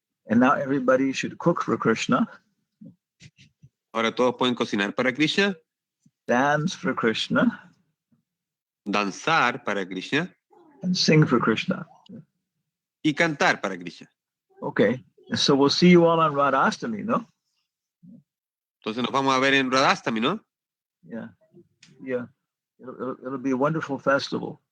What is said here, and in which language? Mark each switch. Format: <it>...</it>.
<en>And now everybody should cook for Krishna.</en> <es>Ahora todos pueden cocinar para Krishna.</es> <en>Dance for Krishna.</en> <es>Danzar para Krishna.</es> <en>And sing for Krishna.</en> <es>Y cantar para Krishna.</es> <en>Okay. So we'll see you all on Radhastami, no?</en> <es>Entonces nos vamos a ver en Radhastami, ¿no?</es> <en>Yeah. Yeah. It'll be a wonderful festival.</en>